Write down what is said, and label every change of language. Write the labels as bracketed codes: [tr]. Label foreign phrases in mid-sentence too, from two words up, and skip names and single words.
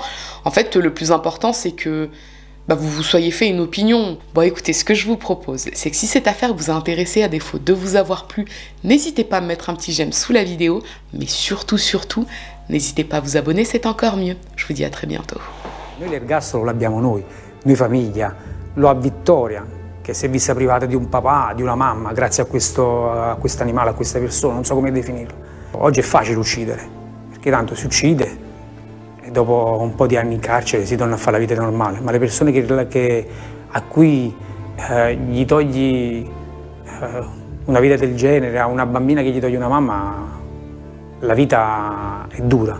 [fr] En fait, le plus important, c'est que vous vous soyez fait une opinion. Bon, écoutez, ce que je vous propose, c'est que si cette affaire vous a intéressé, à défaut de vous avoir plu, n'hésitez pas à me mettre un petit j'aime sous la vidéo, mais surtout, n'hésitez pas à vous abonner, c'est encore mieux. Je vous dis à très bientôt. [it] Noi l'ergastolo l'abbiamo noi famiglia, lo ha Vittoria, che si è vista privata di un papà, di una mamma, grazie a questo animale, a questa persona, non so come definirlo. Oggi è facile uccidere, perché tanto si uccide e dopo un po' di anni in carcere si torna a fare la vita normale, ma le persone a cui gli togli una vita del genere, a una bambina che gli togli una mamma, la vita è dura.